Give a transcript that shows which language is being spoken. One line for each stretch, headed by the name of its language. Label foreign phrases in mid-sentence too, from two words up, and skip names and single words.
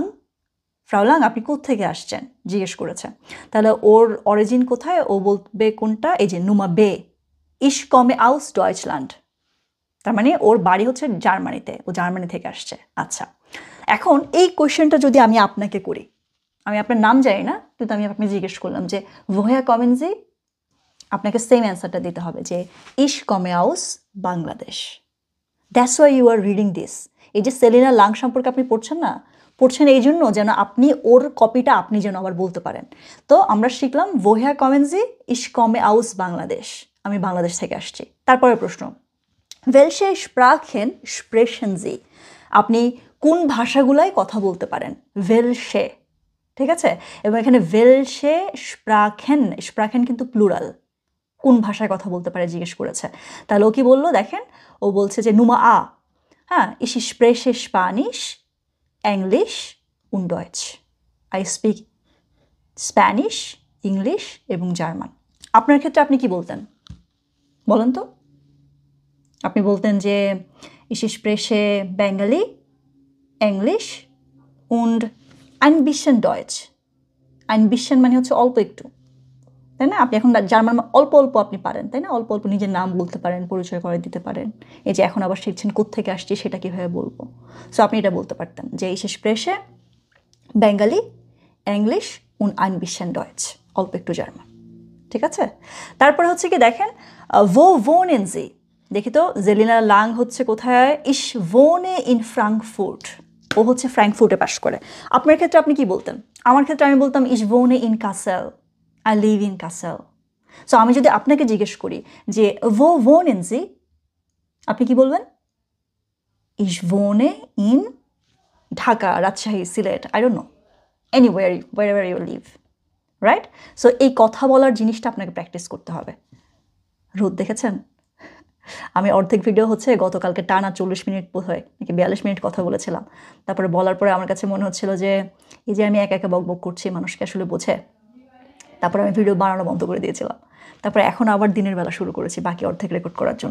Bangla: Lang আপনি কোত্থেকে আসছেন জিজ্ঞেস করেছে তাহলে ওর অরিজিন কোথায় ও বলবে কোনটা এই যে Nummer B
German: ich komme aus Deutschland
Bangla: তার মানে ওর বাড়ি হচ্ছে জার্মানিতে ও জার্মানি থেকে আসছে আচ্ছা এখন এই কোশ্চেনটা যদি আমি আপনাকে করি আমি আপনার নাম জানি না কিন্তু আমি আপনাকে জিজ্ঞেস করলাম যে
German: woher kommen Sie
Bangla: আপনাকে সেম অ্যান্সারটা দিতে হবে যে
German: ich komme aus Bangladesh
English: that's why you are reading this
Bangla: এই যে সেলিনা লাং সম্পর্কে আপনি পড়ছেন এই জন্য যেন আপনি ওর কপিটা আপনি যেন আবার বলতে পারেন তো আমরা শিখলাম
German: woher kommen Sie ich komme aus Bangladesh
Bangla: আমি বাংলাদেশ থেকে আসছি তারপরে প্রশ্ন
German: welche Sprachen sprechen Sie
Bangla: আপনি কোন ভাষাগুলাই কথা বলতে পারেন welche ঠিক আছে এবং এখানে
German: welche Sprachen
Bangla: কিন্তু প্লুরাল কোন ভাষায় কথা বলতে পারে জিজ্ঞেস করেছে তাহলে ও কি বললো দেখেন ও বলছে যে Nummer A হ্যাঁ
German: ich spreche Spanisch English und Deutsch
English: I speak Spanish English
Bangla: এবং জার্মান আপনার ক্ষেত্রে আপনি কি বলতেন বলেন তো আপনি বলতেন যে
German: ich spreche Bengali English und ein bisschen Deutsch. Ein bisschen মানে হচ্ছে অল্প একটু, তাই না?
Bangla: আপনি এখন জার্মান অল্প অল্প আপনি পারেন, তাই না? অল্প অল্প নিজের নাম বলতে পারেন, পরিচয় করে দিতে পারেন। এই যে এখন আবার শিখছেন কোত্থেকে আসছি সেটা কীভাবে বলবো।
German: সো আপনি এটা বলতে পারতেন যে ich spreche Bengali, English und ein bisschen Deutsch,
Bangla: অল্প একটু জার্মান। ঠিক আছে? তারপরে হচ্ছে কি দেখেন,
German: wo wohnen Sie?
Bangla: দেখি তো জেলিনা লাং হচ্ছে কোথায়?
German: ich wohne in Frankfurt,
Bangla: ও হচ্ছে ফ্র্যাঙ্কফুর্টে বাস করে। আপনার ক্ষেত্রে আপনি কি বলতেন? আমার ক্ষেত্রে আমি বলতাম
German: ich wohne in Kassel,
English: I live in Kassel.
Bangla: সো আমি যদি আপনাকে জিজ্ঞেস করি যে
German: wo wohnen Sie,
Bangla: আপনি কি বলবেন?
German: ich wohne in ঢাকা, রাজশাহী, সিলেট,
English: I don't know, anywhere, wherever you live, রাইট?
Bangla: সো এই কথা বলার জিনিসটা আপনাকে প্র্যাকটিস করতে হবে। রোদ দেখেছেন? আমি অর্ধেক ভিডিও হচ্ছে গতকালকে টানা 40 মিনিট বোধ হয় নাকি 42 মিনিট কথা বলেছিলাম। তারপরে বলার পরে আমার কাছে মনে হচ্ছিল যে এই যে আমি একা একা বক বক করছি, মানুষকে আসলে বোঝে। তারপরে আমি ভিডিও বানানো বন্ধ করে দিয়েছিলাম। তারপরে এখন আবার দিনের বেলা শুরু করেছি বাকি অর্ধেক রেকর্ড করার জন্য।